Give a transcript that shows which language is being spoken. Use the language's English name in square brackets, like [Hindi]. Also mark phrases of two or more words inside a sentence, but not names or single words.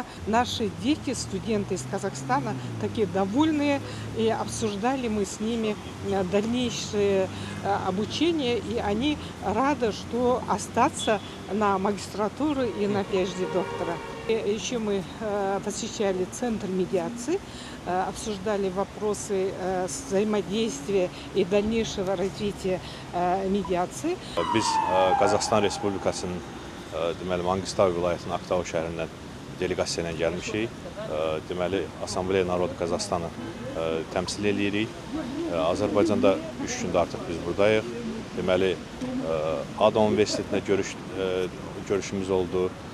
[Russian] Наши дети, студенты из Казахстана, такие довольные, и обсуждали мы с ними дальнейшее обучение, и они рады, что остаться на магистратуру и на PhD доктора. Еще мы посещали центр медиации, обсуждали вопросы взаимодействия и дальнейшего развития медиации. [Azerbaijani] Biz Qazaxstan Respublikasının deməli Mangistau vilayətinin Aktau şəhərindən delegasiya ilə gəlmişik. Deməli Assambleya Narodu Qazaxstanı təmsil edirik. Azərbaycanda 3 gündür artıq biz buradayıq. Deməli ADA Universitetində görüşümüz oldu.